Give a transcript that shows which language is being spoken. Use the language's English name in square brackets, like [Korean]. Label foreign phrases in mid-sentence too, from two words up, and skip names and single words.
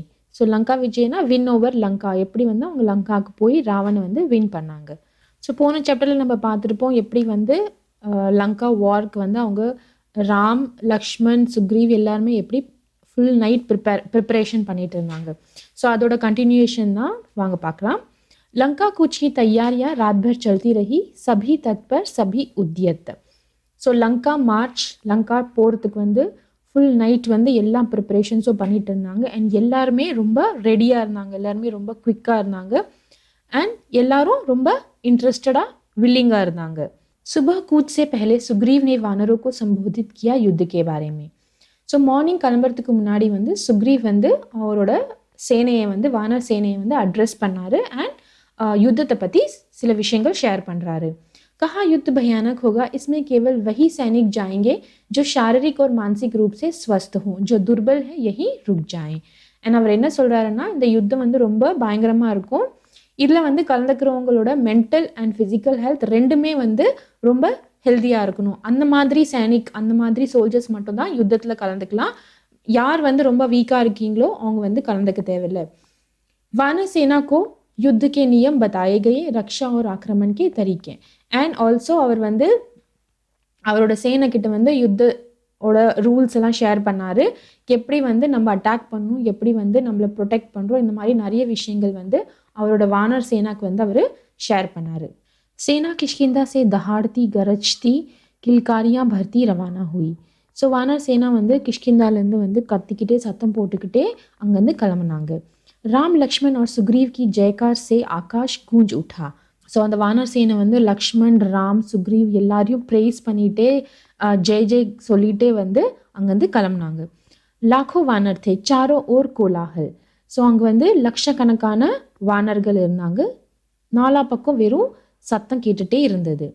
[Tamil] ஸோ லங்கா விஜய்னா [English] win over [Tamil] லங்கா, எப்படி வந்து அவங்க லங்காவுக்கு போய் ராவனை வந்து வின் பண்ணாங்க. ஸோ போன சாப்டரில் நம்ம பார்த்துருப்போம் எப்படி வந்து லங்கா வார்க்கு வந்து அவங்க ராம், லக்ஷ்மண், சுக்ரீவ் எல்லாருமே எப்படி [English] full night preparation [Tamil] பண்ணிட்டு இருந்தாங்க. ஸோ அதோட கண்டினியூஷன் தான் வாங்க பார்க்கலாம். [Hindi] लंका कूच की तैयारियां रात भर चलती रही, सभी तत्पर सभी उद्यत. [Tamil] ஸோ லங்கா மார்ச், லங்கா போகிறதுக்கு வந்து [English] full night [Tamil] வந்து எல்லா ப்ரிப்பரேஷன்ஸும் பண்ணிட்டு இருந்தாங்க. அண்ட் எல்லாருமே ரொம்ப ரெடியாக இருந்தாங்க, எல்லாருமே ரொம்ப குவிக்காக இருந்தாங்க. அண்ட் எல்லாரும் ரொம்ப இன்ட்ரெஸ்டடாக வில்லிங்காக இருந்தாங்க. [Hindi] सुबह कूच से पहले सुग्रीव ने वानरों को संबोधित किया युद्ध के बारे में. [English] so morning [Tamil] கிளம்புறதுக்கு முன்னாடி வந்து சுக்ரீவ் வந்து அவரோட சேனையை வந்து வானர் சேனையை வந்து அட்ரஸ் பண்ணார். அண்ட் யுத்த பத்தி சில விஷயங்கள் शेयर பண்ணுறாரு. [Hindi] कहा युद्ध भयानक होगा, इसमें केवल वही सैनिक जाएंगे जो शारीरिक और मानसिक रूप से स्वस्थ हों, जो दुर्बल है यही रुक जाएं. [Tamil] and அவர் என்ன சொல்கிறாருன்னா, இந்த யுத்தம் வந்து ரொம்ப பயங்கரமாக இருக்கும். இதில் வந்து கலந்துக்கிறவங்களோட [English] mental and physical health [Tamil] ரெண்டுமே வந்து ரொம்ப ஹெல்த்தியாக இருக்கணும். அந்த மாதிரி சைனிக், அந்த மாதிரி சோல்ஜர்ஸ் மட்டும்தான் யுத்தத்தில் கலந்துக்கலாம். யார் வந்து ரொம்ப வீக்காக இருக்கீங்களோ அவங்க வந்து கலந்துக்க தேவையில்லை. [Hindi] वानर सेना को युद्ध के नियम बताए गए, रक्षा और आक्रमण के तरीके. [English] and also [Tamil] அவர் வந்து அவரோட சேனைக்கிட்ட வந்து யுத்தோட ரூல்ஸ் எல்லாம் ஷேர் பண்ணார். எப்படி வந்து நம்ம அட்டாக் பண்ணணும், எப்படி வந்து நம்மளை ப்ரொடெக்ட் பண்ணுறோம், இந்த மாதிரி நிறைய விஷயங்கள் வந்து அவரோட வானர் சேனாக்கு வந்து அவர் ஷேர் பண்ணார். [Hindi] सेना किष्किंधा से दहाड़ती गरजती किलकारियां भरती रवाना हुई. [Tamil] ஸோ வானர் சேனா வந்து கிஷ்கிந்தாலேருந்து வந்து கத்திக்கிட்டே சத்தம் போட்டுக்கிட்டே அங்கேருந்து கிளம்புனாங்க. [Hindi] राम लक्ष्मण और सुग्रीव की जयकार से आकाश गूंज उठा. [Tamil] ஸோ அந்த வானர் சேனை வந்து லக்ஷ்மண், ராம், சுக்ரீவ் எல்லாரையும் ப்ரேஸ் பண்ணிகிட்டே [Hindi] जय जय [Tamil] சொல்லிகிட்டே வந்து அங்கேருந்து கிளம்புனாங்க. [Hindi] लाखों वानर थे, चारों ओर कोलाहल. [Tamil] ஸோ அங்கே வந்து லட்சக்கணக்கான வானர்கள் இருந்தாங்க. நாலா பக்கம் வெறும் சத்தம் கேட்டுகிட்டே இருந்தது.